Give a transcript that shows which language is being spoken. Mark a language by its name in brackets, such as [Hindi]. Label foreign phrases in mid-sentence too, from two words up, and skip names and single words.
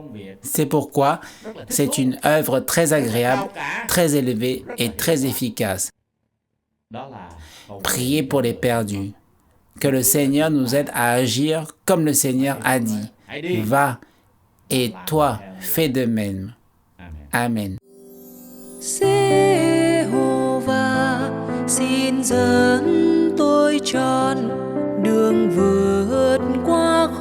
[French] C'est pourquoi c'est une œuvre très agréable, très élevée et très efficace. Priez pour les perdus. Que le Seigneur nous aide à agir comme le Seigneur a dit. Va, et toi, fais de même. Amen. [Vietnamese] Giê-hô-va xin dẫn tôi trọn đường vượt qua